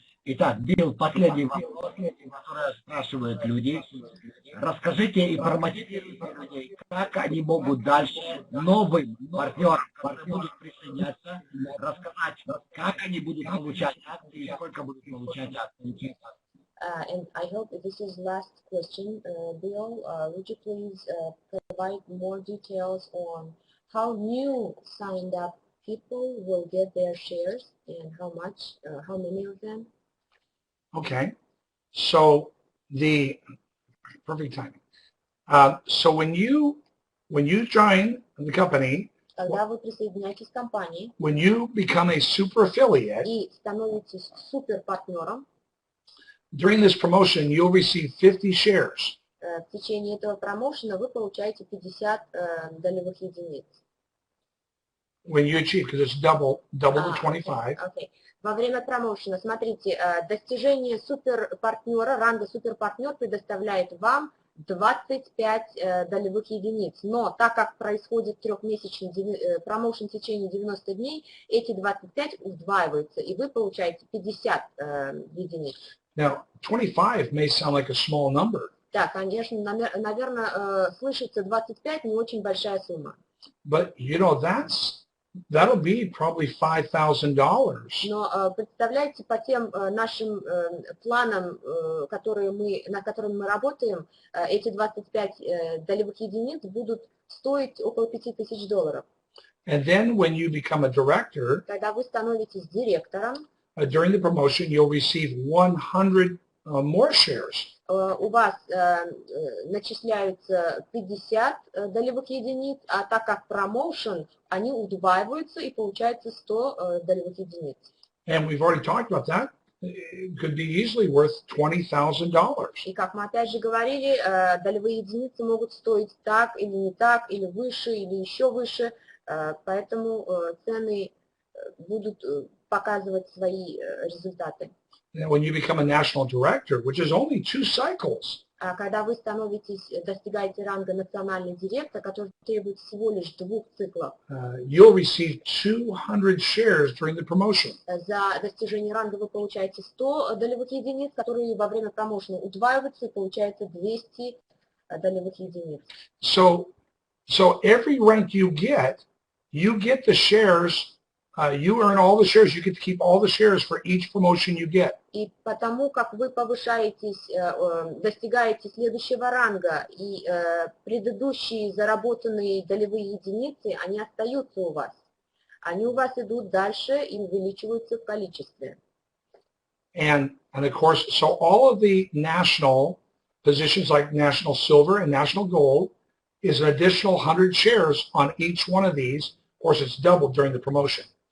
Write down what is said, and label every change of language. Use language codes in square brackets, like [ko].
[ru] Итак, Билл, последний вопрос, который спрашивают люди. Расскажите и промотивируйте людей, как они могут дальше новым партнерам, которые будут присоединяться, рассказать, как они будут получать акции и сколько будут получать акции. [en] And I hope this is last question, Bill. Would you please provide more details on how new signed up people will get their shares and how much, how many of them? Okay. So the perfect timing. So when you join the company, [ru] Когда вы присоединяетесь к компании [en] when you become a super affiliate, [ru] и становитесь суперпартнером, [en] during this promotion, you'll receive 50 shares. [ru] в течение этого промоушена вы получаете 50 долевых единиц. [en] When you achieve, because it's double the 25. Okay. [ru] Во время промоушена, смотрите, достижение суперпартнера, ранга суперпартнер предоставляет вам 25 долевых единиц. Но так как происходит трехмесячный промоушен в течение 90 дней, эти 25 удваиваются, и вы получаете 50 единиц. [en] Now, 25 may sound like a small number. [ru] Да, конечно, наверное, слышится 25 не очень большая сумма. [en] But, you know, that'll be probably $5,000. [ru] Но представляете, по тем нашим планам, на которыми мы работаем, эти 25 долевых единиц будут стоить около $5000. [en] And then when you become a director, [ru] Когда вы становитесь директором, [en] during the promotion, you'll receive 100 more shares. [ru] У вас начисляются 50 долевых единиц, а так как промоушен, они удваиваются и получается 100 долевых единиц. [en] And we've already talked about that. It could be easily worth $20,000. [ru] И как мы опять же говорили, долевые единицы могут стоить так или не так, или выше, или еще выше, поэтому цены будут показывать свои результаты. [en] And when you become a national director, which is only 2 cycles, [ru] А когда вы достигаете ранга национальный директор, который требует всего лишь 2 циклов, [en] you'll receive 200 shares during the promotion. [ru] за достижение ранга вы получаете 100 долевых единиц, которые во время промоушена удваиваются, и получается 200 долевых единиц. [en] So every rank you get the shares. You earn all the shares. You get to keep all the shares for each promotion you get. [ru] И потому как вы повышаетесь, достигаете следующего ранга, и предыдущие заработанные долевые единицы, они остаются у вас. Они у вас идут дальше и увеличиваются в количестве. [en] And of course, so all of the national positions like national silver and national gold is an additional 100 shares on each one of these. Of course, it's doubled during the promotion.